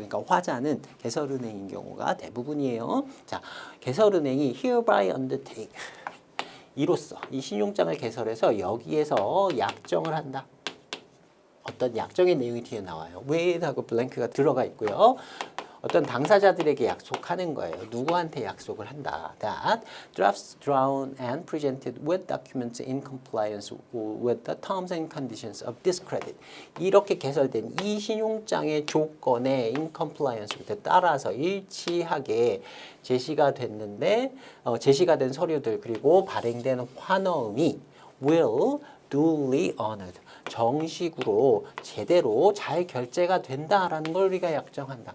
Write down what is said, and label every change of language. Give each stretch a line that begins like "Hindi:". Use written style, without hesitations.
Korean: 그러니까 화자는 개설은행인 경우가 대부분이에요. 자, 개설은행이
English: hereby undertake
Korean: 이로써 이 신용장을 개설해서 여기에서 약정을 한다. 어떤 약정의 내용이 뒤에 나와요. with하고 블랭크가 들어가 있고요. 어떤 당사자들에게 약속하는 거예요. 누구한테 약속을 한다.
English: That drafts drawn and presented with documents in compliance with the terms and conditions of this credit.
Korean: 이렇게 개설된 이 신용장의 조건에
English: in compliance
Korean: 따라서 일치하게 제시가 됐는데 제시가 된 서류들 그리고 발행된 환어음이
English: will duly honored.
Korean: 정식으로 제대로 잘 결제가 된다라는 걸 우리가 약정한다.